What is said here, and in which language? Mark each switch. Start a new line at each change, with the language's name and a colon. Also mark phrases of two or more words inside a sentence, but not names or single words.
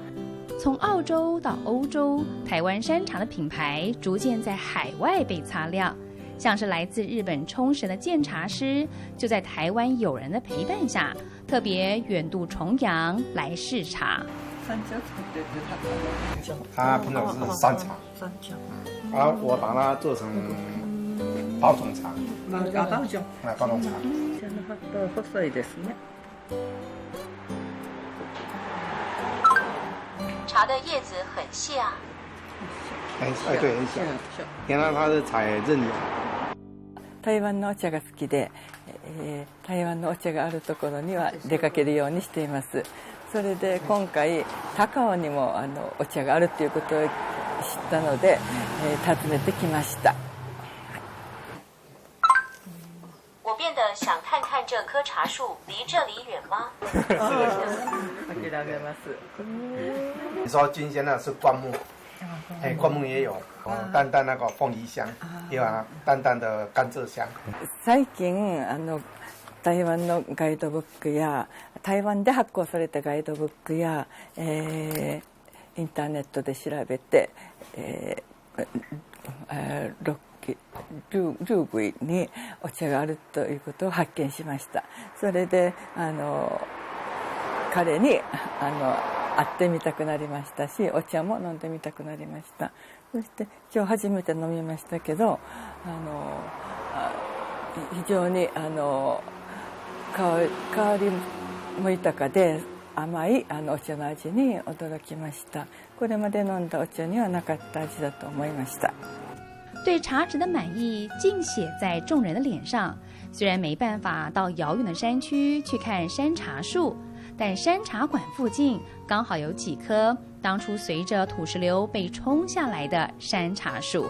Chinese: 从澳洲到欧洲，台湾山茶的品牌逐渐在海外被擦亮，像是来自日本冲绳的鉴茶师，就在台湾友人的陪伴下，特别远渡重洋来试茶。它品种是山茶，我把它做成包种茶。包种茶。
Japanese: 細いですね。
Chinese: 茶的叶子很细啊。对，很小。原来它是采刃芽。
Japanese: 台湾のお茶が好きで、台湾のお茶があるところには出かけるようにしています。それで今回高尾にもお茶があるということを知ったので、訪ねてきました。
Chinese: 我变得想看看这棵茶树离这里远吗？
Japanese: 諦めます。
Chinese: 你说金鲜的是灌木，灌木也有淡淡那个凤梨香，也有淡淡的甘蔗香。
Japanese: 最近台湾のガイドブックや台湾で発行されたガイドブックや、インターネットで調べて、6 ルーブイにお茶があるということを発見しました。それで彼に会ってみたくなりましたし、お茶も飲んでみたくなりました。そして今日初めて飲みましたけど、非常に香りも豊かで甘いお茶の味に驚きました。これまで飲んだお茶にはなかった味だと思いました。
Chinese: 对茶质的满意尽写在众人的脸上。虽然没办法到遥远的山区去看山茶树，但山茶馆附近刚好有几棵当初随着土石流被冲下来的山茶树。